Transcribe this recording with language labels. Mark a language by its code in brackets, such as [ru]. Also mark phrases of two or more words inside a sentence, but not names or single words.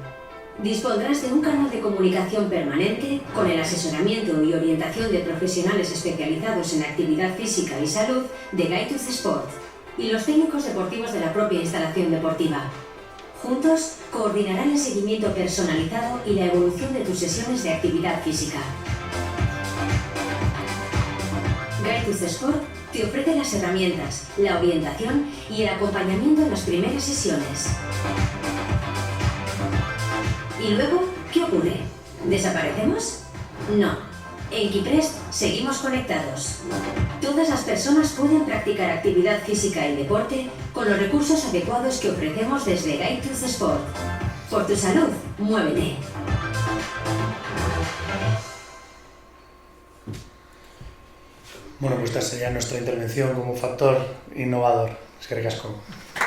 [es] Dispondrás de un canal de comunicación permanente con el asesoramiento y orientación de profesionales especializados en actividad física y salud de Guide to the Sport y los técnicos deportivos de la propia instalación deportiva. Juntos, coordinarán el seguimiento personalizado y la evolución de tus sesiones de actividad física. Guide to the Sport te ofrece las herramientas, la orientación y el acompañamiento en las primeras sesiones. ¿Y luego qué ocurre? ¿Desaparecemos? No. En KeyPrest seguimos conectados. Todas las personas pueden practicar actividad física y deporte con los recursos adecuados que ofrecemos desde Guide to the Sport. Por tu salud, muévete. Bueno, pues esta sería nuestra intervención como factor innovador. [eu] Eskerrik asko.